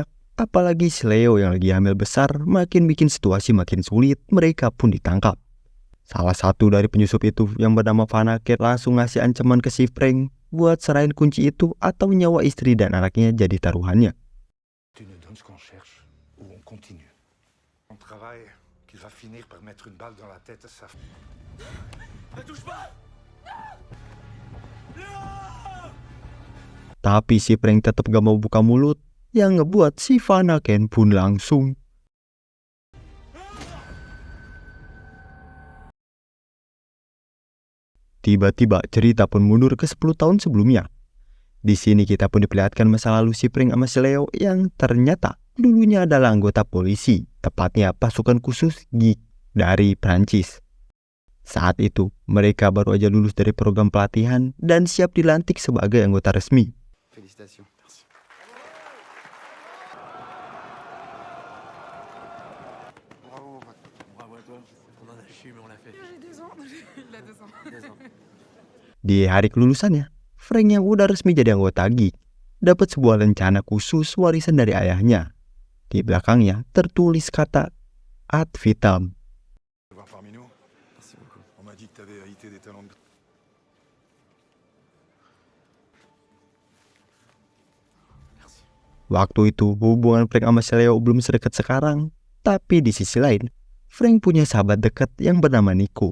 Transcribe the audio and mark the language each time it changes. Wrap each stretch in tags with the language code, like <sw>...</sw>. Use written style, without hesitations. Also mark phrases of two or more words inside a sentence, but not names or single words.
<id>Apalagi si Leo yang lagi hamil besar, makin bikin situasi makin sulit. Mereka pun ditangkap. Salah satu dari penyusup itu yang bernama Vanaket langsung ngasih ancaman ke si Frank buat serahin kunci itu atau nyawa istri dan anaknya jadi taruhannya.</id> <fr>Tu nous donnes ce qu'on cherche ou on continue. On travaille qu'il va finir par mettre une balle dans la tête à sa... Ne touche pas!</fr> <id>Tapi si Frank tetap gak mau buka mulut, yang ngebuat si Vanaket pun langsung tiba-tiba cerita pun mundur ke 10 tahun sebelumnya. Di sini kita pun diperlihatkan masa lalu si Frank sama si Leo yang ternyata dulunya adalah anggota polisi, tepatnya pasukan khusus GIG dari Prancis. Saat itu, mereka baru aja lulus dari program pelatihan dan siap dilantik sebagai anggota resmi.</id> <fr>Félicitations. Merci. Bravo, mon pote. Bravo à toi. On en a chié, mais on l'a fait. J'ai 2 ans. Il a 2 ans. 2 ans.</fr> <id>Di hari kelulusannya, Frank yang udah resmi jadi anggota GIG dapat sebuah rencana khusus warisan dari ayahnya. Di belakangnya tertulis kata</id> <la>ad vitam.</la> <fr>Voir parmi nous. Merci beaucoup. On m'a dit que t'avais hérité des talents de... Merci.</fr> <id>Waktu itu hubungan Frank sama si Leo belum sedekat sekarang. Tapi di sisi lain, Frank punya sahabat dekat yang bernama Nico.</id>